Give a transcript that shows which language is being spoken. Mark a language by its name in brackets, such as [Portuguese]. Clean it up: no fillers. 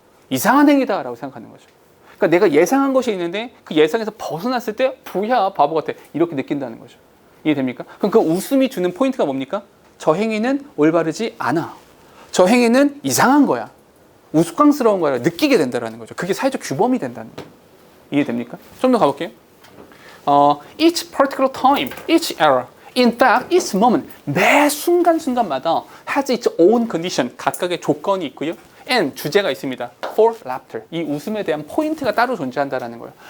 [Korean] 이상한 행위다라고 생각하는 거죠. 그러니까 내가 예상한 것이 있는데 그 예상에서 벗어났을 때 뭐야 바보 같아 이렇게 느낀다는 거죠. 이해됩니까? 그럼 그 웃음이 주는 포인트가 뭡니까? 저 행위는 올바르지 않아. 저 행위는 이상한 거야. 우스꽝스러운 거야. 느끼게 된다는 거죠. 그게 사회적 규범이 된다는 거예요. 이해됩니까? 좀 더 가볼게요. [English] Each particular time, each era, in fact, each moment, [Korean] 매 순간순간마다 [English] has its own condition, [Korean] 각각의 조건이 있고요. and 주제가 있습니다. [English] for laughter, [Korean] 이 웃음에 대한 포인트가 따로 존재한다는 거예요.